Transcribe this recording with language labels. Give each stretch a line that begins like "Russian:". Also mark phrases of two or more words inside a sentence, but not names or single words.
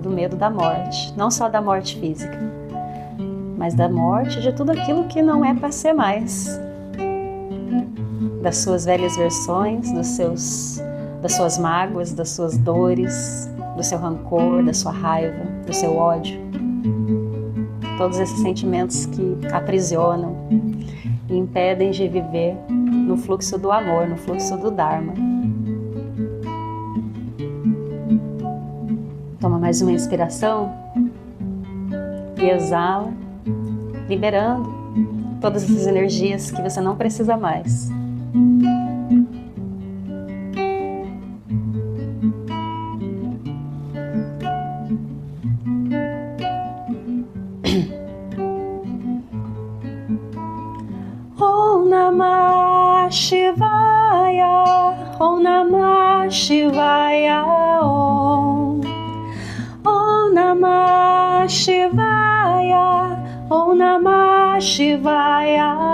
Portuguese: do medo da morte, não só da morte física, mas da morte de tudo aquilo que não é para ser mais, das suas velhas versões, das suas mágoas, das suas dores, do seu rancor, da sua raiva, do seu ódio, todos esses sentimentos que aprisionam e impedem de viver no fluxo do amor, no fluxo do Dharma. Toma mais uma inspiração e exala, liberando todas essas energias que você não precisa mais.
Sanskrit: ॐ नमः शिवाय, ॐ नमः शिवाय, ॐ नमः शिवाय, ॐ नमः शिवाय,